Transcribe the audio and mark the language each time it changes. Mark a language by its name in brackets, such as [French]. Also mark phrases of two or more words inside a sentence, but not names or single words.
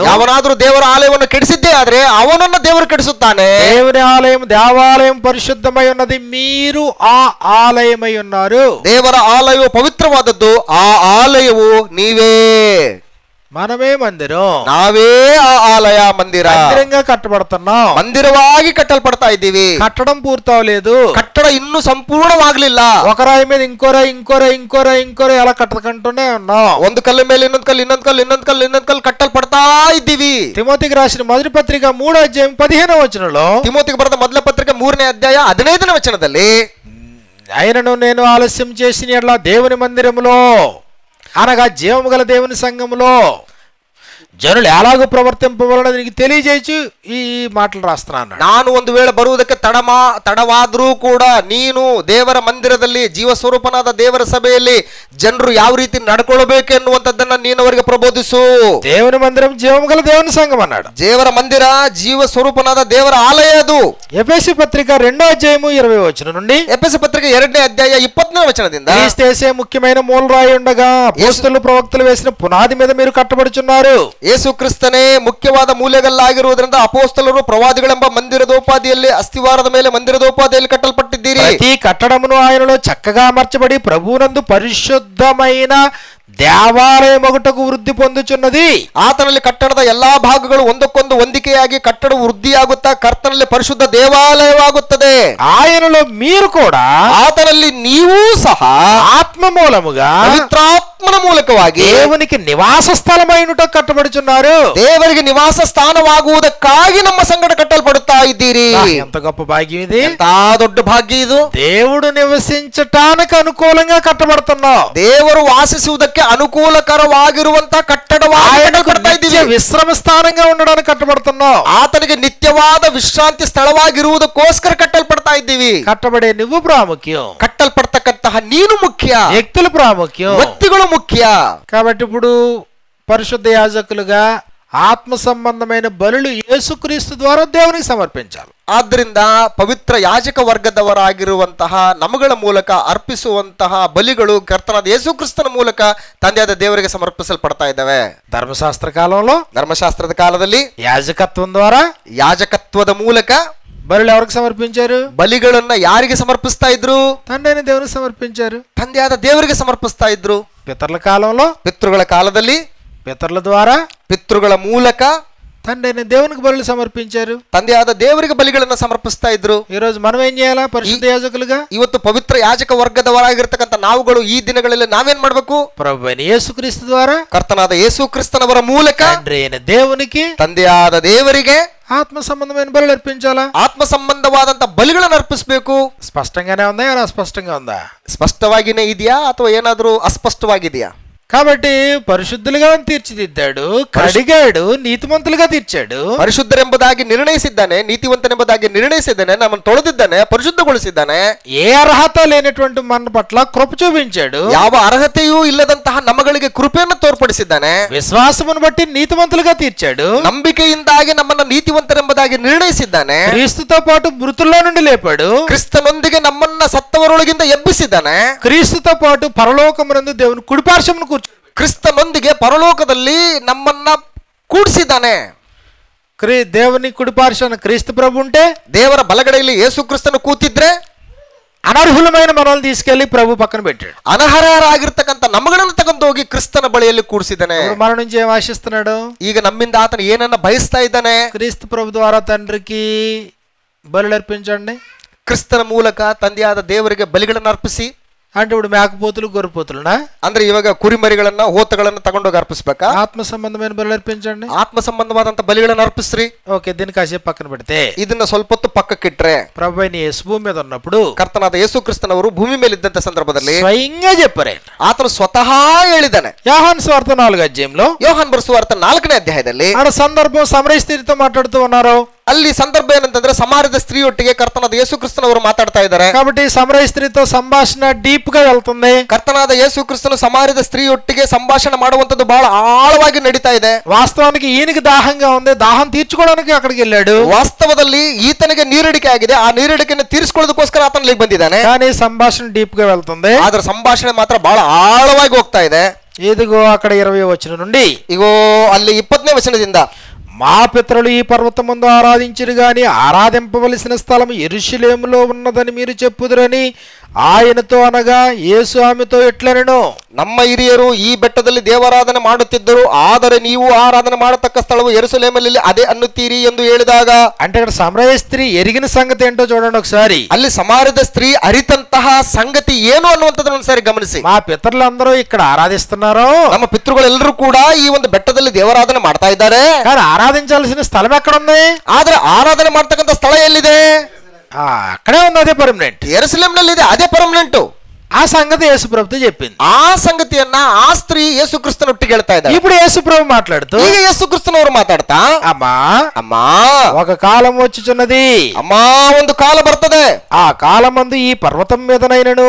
[Kannada] ಯಾವನಾದರೂ ದೇವರ ಆಲಯವನ್ನು ಕೆಡಿಸಿದ್ದೇ ಆದ್ರೆ ಅವನನ್ನು ದೇವರು ಕೆಡಿಸುತ್ತಾನೆ. [Telugu] దేవుని ఆలయం, దేవాలయం పరిశుద్ధమై ఉన్నది, మీరు ఆ ఆలయమై ఉన్నారు. [Kannada] ದೇವರ ಆಲಯವು ಪವಿತ್ರವಾದದ್ದು, ಆ ಆಲಯವು ನೀವೇ. [Telugu] మనమే మందిరం, [Kannada] ನಾವೇ ಆ ಆಲಯ, ಮಂದಿರ. [Telugu] మందిరంగా కట్టబడుతున్నాం, [Kannada] ಮಂದಿರವಾಗಿ ಕಟ್ಟಲ್ಪಡ್ತಾ ಇದ್ದೀವಿ. [Telugu] కట్టడం పూర్తవలేదు, [Kannada] ಕಟ್ಟಡ ಇನ್ನೂ ಸಂಪೂರ್ಣವಾಗ್ಲಿಲ್ಲ. [Telugu] ఒక రాయి మీద ఇంకో రాయి, ఇంకో రాయి, ఇంకో రాయి, ఇంకో రాయి అలా కట్టకుంటూనే ఉన్నాం. [Kannada] ಒಂದು ಕಲ್ಲು ಮೇಲೆ ಇನ್ನೊಂದು ಕಲ್ಲು, ಇನ್ನೊಂದು ಕಲ್ಲು, ಇನ್ನೊಂದು ಕಲ್ಲು, ಇನ್ನೊಂದು ಕಲ್ಲು ಕಟ್ಟಲ್ಪಡ್ತಾ ಇದ್ದೀವಿ. [Telugu] తిమోతికి రాసిన మొదటి పత్రిక 3వ అధ్యాయం 15వ వచనంలో, [Kannada] ತಿಮೋತಿಗೆ ಬರೆದ ಮೊದಲ ಪತ್ರಿಕೆ 3ನೇ ಅಧ್ಯಾಯ 15ನೇ ವಚನದಲ್ಲಿ, [Telugu] ఆయనను నేను ఆలస్యం చేసిన యెడల దేవుని మందిరములో, అనగా జీవము గల దేవుని సంఘములో జనులు ఎలాగూ ప్రవర్తింపవలనని నీకు తెలియజేయచ్చు ఈ మాటలు రాస్తున్నాను. [Kannada] ನಾನು ಒಂದು ವೇಳೆ ಬರುವುದಕ್ಕೆ ತಡವಾದರೂ ಕೂಡ ನೀನು ದೇವರ ಮಂದಿರದಲ್ಲಿ, ಜೀವ ಸ್ವರೂಪನಾದ ದೇವರ ಸಭೆಯಲ್ಲಿ ಜನರು ಯಾವ ರೀತಿ ನಡ್ಕೊಳ್ಬೇಕು ಎನ್ನುವಂಥದ್ದನ್ನ ನೀನು ಅವರಿಗೆ ಪ್ರಬೋಧಿಸು. [Telugu] దేవుని మందిరం జీవము గల దేవుని సంఘం అన్నాడు. [Kannada] ದೇವರ ಮಂದಿರ ಜೀವ ಸ್ವರೂಪನಾದ ದೇವರ ಆಲಯ ಅದು. [Telugu] ఎఫెసీ పత్రిక 2వ అధ్యాయము 20వ వచనం నుండి, [Kannada] ಎಫೆಸ ಪತ್ರಿಕೆ 2ನೇ ಅಧ್ಯಾಯ 20ನೇ ವಚನದಿಂದ, [Telugu] క్రీస్తు ముఖ్యమైన మూలరాయి ఉండగా అపోస్తలులు ప్రవక్తలు వేసిన పునాది మీద మీరు కట్టబడుచున్నారు. [Kannada] ಯೇಸು ಕ್ರಿಸ್ತನೇ ಮುಖ್ಯವಾದ ಮೂಲೆಗಲ್ಲಾಗಿರುವುದರಿಂದ ಅಪೋಸ್ತಲರು ಪ್ರವಾದಿಗಳೆಂಬ ಮಂದಿರದೋಪಾದಿಯಲ್ಲಿ, ಅಸ್ಥಿವಾರದ ಮೇಲೆ ಮಂದಿರದೋಪಾದಿಯಲ್ಲಿ ಕಟ್ಟಲ್ಪಟ್ಟಿದ್ದೀರಿ. [Telugu] ప్రతి కట్టడమును ఆయనలో చక్కగా అమర్చబడి ప్రభువునందు పరిశుద్ధమైన దేవాలయం ఒకటకు వృద్ధి పొందుచున్నది. [Kannada] ಆತನಲ್ಲಿ ಕಟ್ಟಡದ ಎಲ್ಲಾ ಭಾಗಗಳು ಒಂದಕ್ಕೊಂದು ಹೊಂದಿಕೆಯಾಗಿ ಕಟ್ಟಡವು ವೃದ್ಧಿಯಾಗುತ್ತಾ ಕರ್ತನಲ್ಲಿ ಪರಿಶುದ್ಧ ದೇವಾಲಯವಾಗುತ್ತದೆ. [Telugu] ఆయనలో మీరు కూడా, [Kannada] ಆತನಲ್ಲಿ ನೀವೂ ಸಹ [Telugu] ఆత్మ మూలముగా [Kannada] ಪವಿತ್ರಾತ್ಮನ ಮೂಲಕವಾಗಿ [Telugu] దేవునికి నివాస స్థలమైనట కట్టబడుచున్నారు. [Kannada] ದೇವರಿಗೆ ನಿವಾಸ ಸ್ಥಾನವಾಗುವುದಕ್ಕಾಗಿ ನಮ್ಮ ಸಂಗಡ ಕಟ್ಟಲ್ಪಡುತ್ತಾ ಇದ್ದೀರಿ. [Telugu] ఎంత గొప్ప భాగ్యం ఇది! [Kannada] ಎಂತ ದೊಡ್ಡ ಭಾಗ್ಯ ಇದು! [Telugu] దేవుడు నివసించటానికి అనుకూలంగా కట్టబడుతున్నాం. [Kannada] ದೇವರು ವಾಸಿಸುವುದಕ್ಕೆ ಅನುಕೂಲಕರವಾಗಿರುವಂತಹ ಕಟ್ಟಡವಾಗಿ ಕಟ್ಟಲ್ಪಡ್ತಾ ಇದ್ದೀವಿ. [Telugu] విశ్రమ స్థానంగా ఉండడానికి కట్టబడుతున్నాం. [Kannada] ಆತನಿಗೆ ನಿತ್ಯವಾದ ವಿಶ್ರಾಂತಿ ಸ್ಥಳವಾಗಿರುವುದಕ್ಕೋಸ್ಕರ ಕಟ್ಟಲ್ಪಡ್ತಾ ಇದ್ದೀವಿ. [Telugu] కట్టబడే నువ్వు ప్రాముఖ్యం, [Kannada] ಕಟ್ಟಲ್ಪಡ್ತಕ್ಕಂತಹ ನೀನು ಮುಖ್ಯ, [Telugu] వ్యక్తులు ప్రాముఖ్యం, [Kannada] ವ್ಯಕ್ತಿಗಳು ಮುಖ್ಯ. [Telugu] కాబట్టి ఇప్పుడు పరిశుద్ధ యాజకులుగా ఆత్మ సంబంధమైన బలులు యేసుక్రీస్తు ద్వారా దేవునికి సమర్పించాలి. [Kannada] ಆದ್ದರಿಂದ ಪವಿತ್ರ ಯಾಜಕ ವರ್ಗದವರಾಗಿರುವಂತಹ ನಮಗಳ ಮೂಲಕ ಅರ್ಪಿಸುವಂತಹ ಬಲಿಗಳು ಕರ್ತನಾದ ಯೇಸು ಕ್ರಿಸ್ತನ ಮೂಲಕ ತಂದೆಯಾದ ದೇವರಿಗೆ ಸಮರ್ಪಿಸಲ್ಪಡ್ತಾ ಇದ್ದಾವೆ. [Telugu] ధర్మశాస్త్ర కాలంలో [Kannada] ಧರ್ಮಶಾಸ್ತ್ರದ ಕಾಲದಲ್ಲಿ [Telugu] యాజకత్వం ద్వారా [Kannada] ಯಾಜಕತ್ವದ ಮೂಲಕ [Telugu] బలులు ఎవరికి సమర్పించారు? [Kannada] ಬಲಿಗಳನ್ನ ಯಾರಿಗೆ ಸಮರ್ಪಿಸ್ತಾ ಇದ್ರು? [Telugu] తండ్రి అయిన దేవునికి సమర్పించారు. [Kannada] ತಂದೆಯಾದ ದೇವರಿಗೆ ಸಮರ್ಪಿಸ್ತಾ ಇದ್ರು. [Telugu] పితరుల కాలంలో [Kannada] ಪಿತೃಗಳ ಕಾಲದಲ್ಲಿ [Telugu] పితరుల ద్వారా [Kannada] ಪಿತೃಗಳ ಮೂಲಕ [Telugu] తండ్రి అయిన దేవునికి బలులు సమర్పించారు. [Kannada] ತಂದೆಯಾದ ದೇವರಿಗೆ ಬಲಿಗಳನ್ನ ಸಮರ್ಪಿಸ್ತಾ ಇದ್ರು. [Telugu] ఈ రోజు మనం ఏం చేయాలా? పరిశుద్ధ యాజకులుగా [Kannada] ಇವತ್ತು ಪವಿತ್ರ ಯಾಜಕ ವರ್ಗದವರಾಗಿರ್ತಕ್ಕಂಥ ನಾವುಗಳು ಈ ದಿನಗಳಲ್ಲಿ ನಾವೇನ್ ಮಾಡ್ಬೇಕು? [Telugu] ప్రభు అయిన యేసుక్రీస్తు ద్వారా [Kannada] ಕರ್ತನಾದ ಯೇಸು ಕ್ರಿಸ್ತನವರ ಮೂಲಕ [Telugu] తండ్రి అయిన దేవునికి [Kannada] ತಂದೆಯಾದ ದೇವರಿಗೆ [Telugu] ఆత్మ సంబంధమైన బలులు అర్పించాలా? [Kannada] ಆತ್ಮ ಸಂಬಂಧವಾದಂತ ಬಲಿಗಳನ್ನು ಅರ್ಪಿಸಬೇಕು. [Telugu] స్పష్టంగానే ఉందా, ఏమైనా అస్పష్టంగా ఉందా? [Kannada] ಸ್ಪಷ್ಟವಾಗಿನೇ ಇದೆಯಾ ಅಥವಾ ಏನಾದ್ರೂ ಅಸ್ಪಷ್ಟವಾಗಿದೆಯಾ? [Telugu] కాబట్టి పరిశుద్ధులుగా తీర్చిదిద్దాడు, కడిగాడు, నీతిమంతులుగా తీర్చాడు. [Kannada] ಪರಿಶುದ್ಧರೆಂಬುದಾಗಿ ನಿರ್ಣಯಿಸಿದ್ದಾನೆ, ನೀತಿವಂತನೆಂಬುದಾಗಿ ನಿರ್ಣಯಿಸಿದ್ದಾನೆ, ನಮ್ಮನ್ನು ತೊಳೆದಿದ್ದಾನೆ, ಪರಿಶುದ್ಧಗೊಳಿಸಿದ್ದಾನೆ. [Telugu] ఏ అర్హత లేనటువంటి మన పట్ల కృప చూపించాడు. [Kannada] ಯಾವ ಅರ್ಹತೆಯೂ ಇಲ್ಲದಂತಹ ನಮ್ಮಗಳಿಗೆ ಕೃಪೆಯನ್ನು ತೋರ್ಪಡಿಸಿದ್ದಾನೆ. [Telugu] విశ్వాసమును బట్టి నీతిమంతులుగా తీర్చాడు. [Kannada] ನಂಬಿಕೆಯಿಂದಾಗಿ ನಮ್ಮನ್ನು ನೀತಿವಂತರೆಂಬುದಾಗಿ ನಿರ್ಣಯಿಸಿದ್ದಾನೆ. [Telugu] క్రీస్తుతో పాటు మృతుల్లో నుండి లేపాడు. [Kannada] ಕ್ರಿಸ್ತನೊಂದಿಗೆ ನಮ್ಮನ್ನ ಸತ್ತವರೊಳಗಿಂದ ಎಬ್ಬಿಸಿದ್ದಾನೆ. [Telugu] క్రీస్తుతో పాటు పరలోకమునందు దేవుని కుడిపార్శ్వమును [Kannada] ಕ್ರಿಸ್ತನೊಂದಿಗೆ ಪರಲೋಕದಲ್ಲಿ ನಮ್ಮನ್ನ ಕೂಡಿಸಿದ್ದಾನೆ. [Telugu] దేవుని కుడిపార్శ్వన క్రీస్తు ప్రభు ఉంటే, [Kannada] ದೇವರ ಬಲಗಡೆಯಲ್ಲಿ ಯೇಸು ಕ್ರಿಸ್ತನು ಕೂತಿದ್ರೆ [Telugu] అనర్హులమైన మనల్ని తీసుకెళ్లి ప్రభు పక్కన పెట్టాడు. [Kannada] ಅನರ್ಹರಾಗಿರ್ತಕ್ಕಂಥ ನಮ್ಮಗಳನ್ನು ತಗೊಂಡು ಹೋಗಿ ಕ್ರಿಸ್ತನ ಬಳಿಯಲ್ಲಿ ಕೂಡಿಸಿದ್ದಾನೆ. [Telugu] మన నుంచి ఏం ఆశిస్తున్నాడు? [Kannada] ಈಗ ನಮ್ಮಿಂದ ಆತನು ಏನನ್ನ ಬಯಸ್ತಾ ಇದ್ದಾನೆ? [Telugu] క్రీస్తు ప్రభు ద్వారా తండ్రికి బలులు అర్పించండి. [Kannada] ಕ್ರಿಸ್ತನ ಮೂಲಕ ತಂದೆಯಾದ ದೇವರಿಗೆ ಬಲಿಗಳನ್ನು ಅರ್ಪಿಸಿ. [Telugu] అంటే ఇప్పుడు మేకపోతులు గొర్రెపోతులునా? [Kannada] ಅಂದ್ರೆ ಇವಾಗ ಕುರಿಮರಿಗಳನ್ನ ಹೋತಗಳನ್ನ ತಗೊಂಡೋಗಿ ಅರ್ಪಿಸ್ಬೇಕಾ? [Telugu] ఆత్మ సంబంధమైన బలులు అర్పించండి. [Kannada] ಆತ್ಮ ಸಂಬಂಧವಾದಂತ ಬಲಿಗಳನ್ನ ಅರ್ಪಿಸ್ರಿ. [Telugu] ఓకే, దీన్ని కాసేపు పక్కన పెడితే, [Kannada] ಇದನ್ನ ಸ್ವಲ್ಪ ಹೊತ್ತು ಪಕ್ಕಕ್ಕಿಟ್ರೆ, [Telugu] ప్రభు అయిన యేసు భూమి మీద ఉన్నప్పుడు [Kannada] ಕರ್ತನಾದ ಯೇಸು ಕ್ರಿಸ್ತನವರು ಭೂಮಿ ಮೇಲಿದ್ದಂತ ಸಂದರ್ಭದಲ್ಲಿ [Telugu] స్వయంగా చెప్పారు, [Kannada] ಆತನು ಸ್ವತಃ ಹೇಳಿದ್ದಾನೆ. [Telugu] యోహాను సువార్త 4వ అధ్యాయంలో, [Kannada] ಯೋಹಾನ್ ಬರೆಸುವಾರ್ತ 4ನೇ ಅಧ್ಯಾಯದಲ್ಲಿ [Telugu] ఆడ సందర్భం సమరయ స్త్రీతో మాట్లాడుతూ ఉన్నారు. [Kannada] ಅಲ್ಲಿ ಸಂದರ್ಭ ಏನಂತಂದ್ರೆ ಸಮಾರ್ಯದ ಸ್ತ್ರೀಯೊಟ್ಟಿಗೆ ಕರ್ತನಾದ ಯೇಸು ಕ್ರಿಸ್ತನವರು ಮಾತಾಡ್ತಾ ಇದ್ದಾರೆ. [Telugu] కాబట్టి సమరయ స్త్రీతో సంభాషణ డీప్ గా వెళ్తుంది. [Kannada] ಕರ್ತನಾದ ಯೇಸು ಕ್ರಿಸ್ತನು ಸಮಾರ್ಯದ ಸ್ತ್ರೀಯೊಟ್ಟಿಗೆ ಸಂಭಾಷಣೆ ಮಾಡುವಂತದ್ದು ಬಹಳ ಆಳವಾಗಿ ನಡೀತಾ ಇದೆ. [Telugu] వాస్తవానికి ఈయనకి దాహంగా ఉంది, దాహం తీర్చుకోవడానికి అక్కడికి వెళ్ళాడు. [Kannada] ವಾಸ್ತವದಲ್ಲಿ ಈತನಿಗೆ ನೀರಿಡಿಕೆ ಆಗಿದೆ, ಆ ನೀರಿಡಿಕೆಯನ್ನು ತೀರಿಸಿಕೊಳ್ಳೋದಕ್ಕೋಸ್ಕರ ಆತನ ಇಲ್ಲಿಗೆ ಬಂದಿದ್ದಾನೆ. [Telugu] కానీ సంభాషణ డీప్ గా వెళ్తుంది. [Kannada] ಆದ್ರೆ ಸಂಭಾಷಣೆ ಮಾತ್ರ ಬಹಳ ಆಳವಾಗಿ ಹೋಗ್ತಾ ಇದೆ. [Telugu] ఇదిగో అక్కడ 20వ వచనం నుండి, [Kannada] ಇಗೋ ಅಲ್ಲಿ 20ನೇ ವಚನದಿಂದ, [Telugu] మా పితరులు ఈ పర్వతమందు ఆరాధించిరు గాని ఆరాధింపవలసిన స్థలం యెరూషలేములో ఉన్నదని మీరు చెప్పుదురని ఆయనతో అనగా యేసు ఆమెతో ఎట్లనెను, [Kannada] ನಮ್ಮ ಹಿರಿಯರು ಈ ಬೆಟ್ಟದಲ್ಲಿ ದೇವಾರಾಧನೆ ಮಾಡುತ್ತಿದ್ದರು, ಆದರೆ ನೀವು ಆರಾಧನೆ ಮಾಡತಕ್ಕ ಸ್ಥಳವು ಯೆರೂಸಲೇಮಲ್ಲಿ ಅದೇ ಅನ್ನುತ್ತೀರಿ ಎಂದು ಹೇಳಿದಾಗ, [Telugu] అంటే ఇక్కడ సమరయ స్త్రీ ఎరిగిన సంగతి ఏంటో చూడండి ఒకసారి. [Kannada] ಅಲ್ಲಿ ಸಮಾರ್ಯದ ಸ್ತ್ರೀ ಅರಿತಂತಹ ಸಂಗತಿ ಏನು ಅನ್ನುವಂಥದ್ದನ್ನು ಒಂದ್ಸಾರಿ ಗಮನಿಸಿ. [Telugu] మా పితరులందరూ ఇక్కడ ఆరాధిస్తున్నారు, [Kannada] ನಮ್ಮ ಪಿತೃಗಳೆಲ್ಲರೂ ಕೂಡ ಈ ಒಂದು ಬೆಟ್ಟದಲ್ಲಿ ದೇವಾರಾಧನೆ ಮಾಡ್ತಾ ಇದ್ದಾರೆ, [Telugu] కానీ ఆరాధించాల్సిన స్థలం ఎక్కడుంది? [Kannada] ಆದ್ರೆ ಆರಾಧನೆ ಮಾಡ್ತಕ್ಕಂಥ ಸ್ಥಳ ಎಲ್ಲಿದೆ? [Telugu] అక్కడే ఉంది, అదే పర్మనెంట్. [Kannada] ಯೆರೂಸಲೇಮ್ನಲ್ಲಿ ಇದೆ, ಅದೇ ಪರ್ಮನೆಂಟ್. [Telugu] ఆ సంగతి యేసు ప్రభుతో చెప్పింది. [Kannada] ಆ ಸಂಗತಿಯನ್ನ ಆ ಸ್ತ್ರೀ ಯೇಸು ಕ್ರಿಸ್ತನೊಟ್ಟಿಗೆ ಹೇಳ್ತಾ ಇದ್ದಾರೆ. [Telugu] ఇప్పుడు యేసు ప్రభు మాట్లాడుతూ, [Kannada] ಈಗ ಯೇಸು ಕ್ರಿಸ್ತನವರು ಮಾತಾಡ್ತಾ, [Telugu] అమ్మా [Kannada] ಅಮ್ಮಾ [Telugu] ఒక కాలం వచ్చుచున్నది, [Kannada] ಅಮ್ಮಾ ಒಂದು ಕಾಲ ಬರ್ತದೆ, [Telugu] ఆ కాలమందు ఈ పర్వతం మీదనైనను